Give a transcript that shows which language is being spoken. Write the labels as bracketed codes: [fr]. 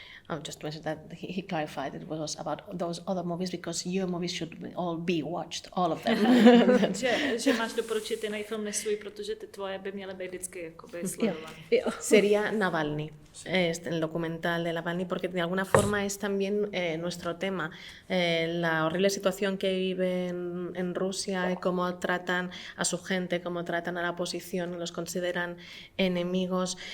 [en] I'll just mention that he clarified it was about those other movies because your movies should all be watched, all of them. [cs] že máš doporučit jiný film než svůj, protože ty tvoje by měly být vždycky jakoby sledované. [es] Sería Navalny, el documental de Navalny, porque de alguna forma es también nuestro tema. La horrible situación que viven en Rusia y cómo tratan a su gente, cómo tratan a la oposición, los consideran enemigos.